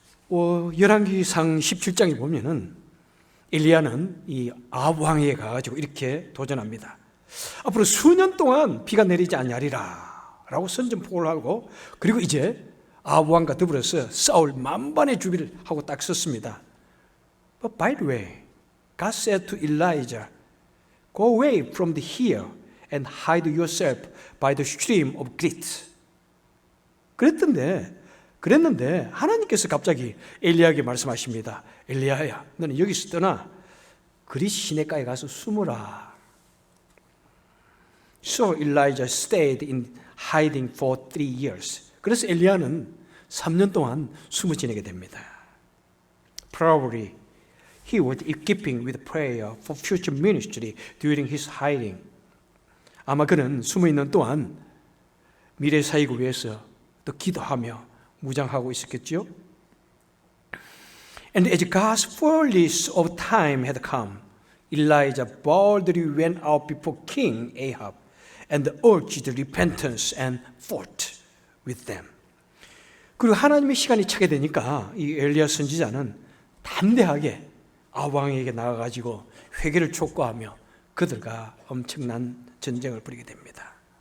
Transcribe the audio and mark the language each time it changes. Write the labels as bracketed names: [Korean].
[Korean] 열왕기상 17장에 보면은 엘리야는 이 아합 왕에게 가가지고 이렇게 도전합니다. 앞으로 수년 동안 비가 내리지 아니하리라 라고 선전포고를 하고 그리고 이제 아합 왕과 더불어서 싸울 만반의 준비를 하고 딱 섰습니다. [English] But by the way, God said to Elijah, Go away from here and hide yourself by the stream of Grit. [Korean] 그랬는데 하나님께서 갑자기 엘리야에게 말씀하십니다. 엘리야야, 너는 여기서 떠나 그릿 시내가에 가서 숨어라. [English] So Elijah stayed in hiding for 3 years. [Korean] 그래서 엘리야는 3년 동안 숨어 지내게 됩니다. [English] Probably he was equipping with prayer for future ministry during his hiding. [Korean] 아마 그는 숨어 있는 동안 미래 사역을 위해서 또 기도하며 무장하고 있었겠죠. [English] And as God's fullness of time had come, Elijah boldly went out before King Ahab and urged repentance and fought with them. [Korean] 그리고 하나님의 시간이 차게 되니까 이 엘리야 선지자는 담대하게 아합 왕에게 나가가지고 회개를 촉구하며 그들과 엄청난 전쟁을 벌이게 됩니다.